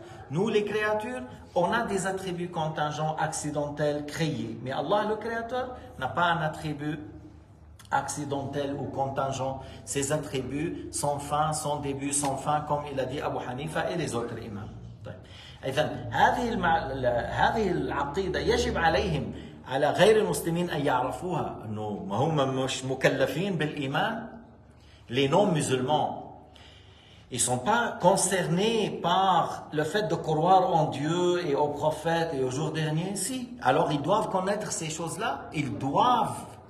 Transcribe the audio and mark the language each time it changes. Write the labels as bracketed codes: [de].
[fr] Nous, les créatures, on a des attributs contingents, accidentels, créés. Mais Allah, le Créateur, n'a pas un attribut accidentel ou contingent. Ces attributs sans fin, sans début, sans fin, comme il a dit Abu Hanifa et les autres imams. [ar] إذن هذه العقيدة يجب عليهم على غير المسلمين أن يعرفوها أنه ما هم مش مكلفين بالإيمان. [fr] Les non-musulmans, ils ne sont pas concernés par le fait de croire en Dieu et aux prophètes et au jour dernier. Si, alors ils doivent connaître ces choses-là. Ils doivent.